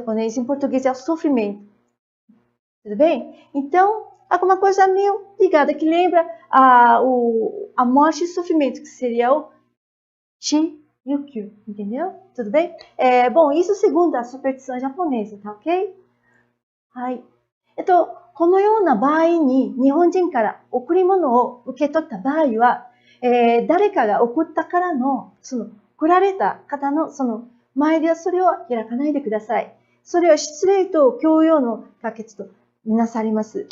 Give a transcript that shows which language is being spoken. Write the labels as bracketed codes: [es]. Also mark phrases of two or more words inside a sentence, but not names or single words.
[pt] Em português é o sofrimento. Tudo bem? Então, alguma coisa meio ligada, que lembra a morte e sofrimento, que seria o Chi e o Kyu, entendeu? Tudo bem? Bom, isso segundo a superstição japonesa, tá ok? [ja] はい。このような場合に日本人から贈り物を受け取った場合は、誰かが贈ったからの、贈られた方の前ではそれを開かないでください。それは失礼と強要の可決とみなされます。